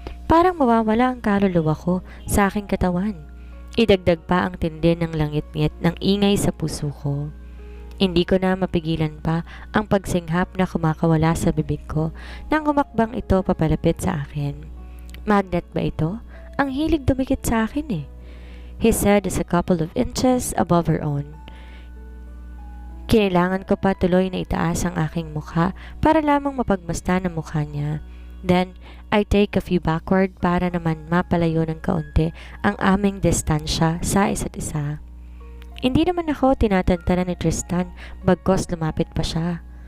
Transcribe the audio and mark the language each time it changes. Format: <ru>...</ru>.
<tl>Parang mawawala ang kaluluwa ko sa aking katawan. Idagdag pa ang tindi ng langit-ngit ng ingay sa puso ko. Hindi ko na mapigilan pa ang pagsinghap na kumakawala sa bibig ko nang humakbang ito papalapit sa akin. Magnet ba ito? Ang hilig dumikit sa akin eh.</tl> <en>His head is a couple of inches above her own.</en> <tl>Kinailangan ko pa tuloy na itaas ang aking mukha para lamang mapagmasdan ang mukha niya.</tl> <en>Then, I take a few backward</en> <tl>para naman mapalayo ng kaunti ang aming distansya sa isa't isa. Hindi naman ako tinatantanan ni Tristan bagkos lumapit pa siya.</tl>